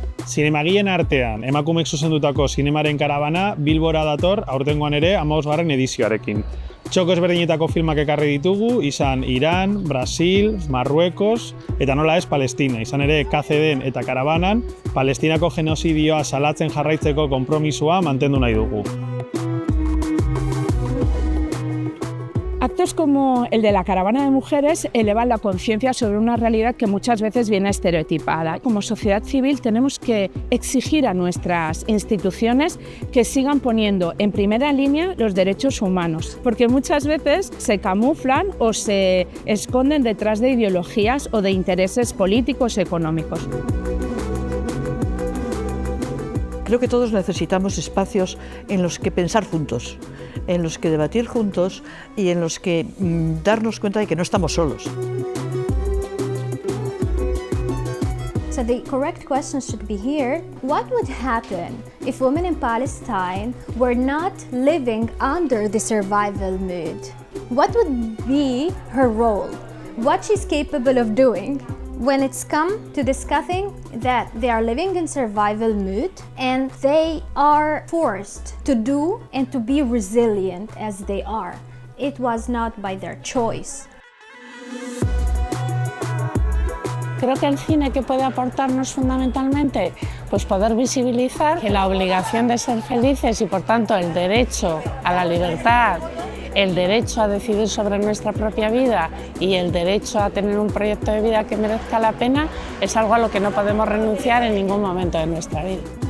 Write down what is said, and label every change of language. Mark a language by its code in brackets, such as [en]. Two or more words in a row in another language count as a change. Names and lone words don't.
[eu] Zinemagien artean, emakumeek zuzendutako zinemaren karabana Bilbora dator aurtengoan ere 15. edizioarekin. Txoko ezberdinetako filmak ekarri ditugu, izan Iran, Brasil, Marruekos eta nola ez Palestina. Izan ere KCD-en eta karabanan, Palestinako genozidioa salatzen jarraitzeko konpromisua mantendu nahi dugu. [es] Actos como el de la caravana de mujeres elevan la conciencia sobre una realidad que muchas veces viene estereotipada. Como sociedad civil tenemos que exigir a nuestras instituciones que sigan poniendo en primera línea los derechos humanos, porque muchas veces se camuflan o se esconden detrás de ideologías o de intereses políticos y económicos. Creo que todos necesitamos espacios en los que pensar juntos, en los que debatir juntos y en los que darnos cuenta de que no estamos solos. [en] So the correct question should be here, what would happen if women in Palestine were not living under the survival mood? What would be her role? What she's capable of doing? When it's come to discussing that they are living in survival mood and they are forced to do and to be resilient as they are. It was not by their choice. [es] Creo que el cine que puede aportarnos fundamentalmente, pues poder visibilizar que la obligación de ser felices y por tanto el derecho a la libertad, el derecho a decidir sobre nuestra propia vida y el derecho a tener un proyecto de vida que merezca la pena es algo a lo que no podemos renunciar en ningún momento de nuestra vida.